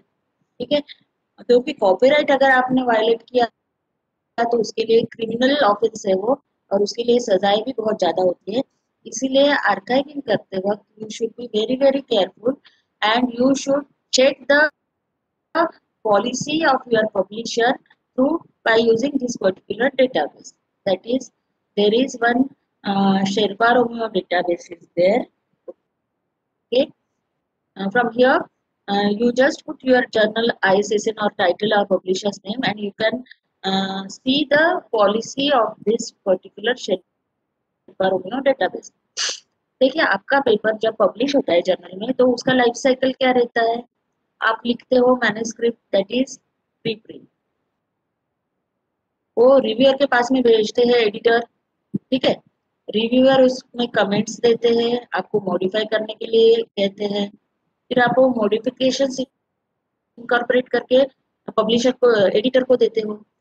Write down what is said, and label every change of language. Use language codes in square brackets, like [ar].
[hi] ठीक है, क्योंकि कॉपीराइट अगर आपने वायलेट किया तो उसके लिए क्रिमिनल ऑफेंस है वो, और उसके लिए सजाएं भी बहुत ज्यादा होती है। इसीलिए आर्काइविंग करते वक्त [en] You should be very very careful, and you should check the policy of your publisher through by using this particular database. That is, there is one Sherpa Romeo database is there. Okay, from here you just put your journal ISSN or title or publisher's name, and you can see the policy of this particular Sherpa Romeo database. [hi] देखिए आपका paper जब publish होता है journal में तो उसका life cycle क्या रहता है. आप लिखते हो manuscript, [en] that is preprint, [hi] वो रिव्यूअर के पास में भेजते हैं एडिटर. ठीक है, रिव्यूअर उसमें कमेंट्स देते हैं, आपको मॉडिफाई करने के लिए कहते हैं, फिर आप वो मॉडिफिकेशन इनकॉर्पोरेट करके पब्लिशर को, एडिटर को देते हो.